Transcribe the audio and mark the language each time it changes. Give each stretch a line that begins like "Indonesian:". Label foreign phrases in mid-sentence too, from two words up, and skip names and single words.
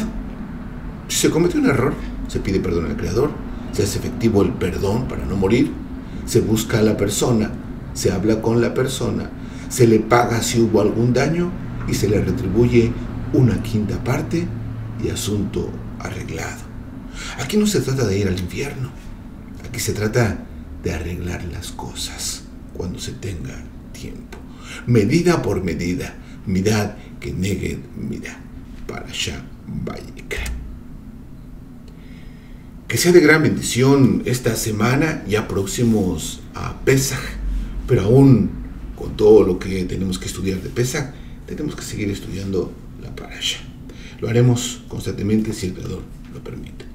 Spanish: Si se comete un error, se pide perdón al Creador, se hace efectivo el perdón para no morir, se busca a la persona, se habla con la persona, se le paga si hubo algún daño y se le retribuye una quinta parte y asunto arreglado. Aquí no se trata de ir al infierno, aquí se trata de arreglar las cosas cuando se tenga tiempo. Medida por medida,
Hebrew: מידה כ נגד מידה.
Spanish: Parashá Vayikra. Que sea de gran bendición esta semana, ya próximos a Pesaj, pero aún con todo lo que tenemos que estudiar de Pesaj, tenemos que seguir estudiando la Parashá. Lo haremos constantemente si el Creador lo permite.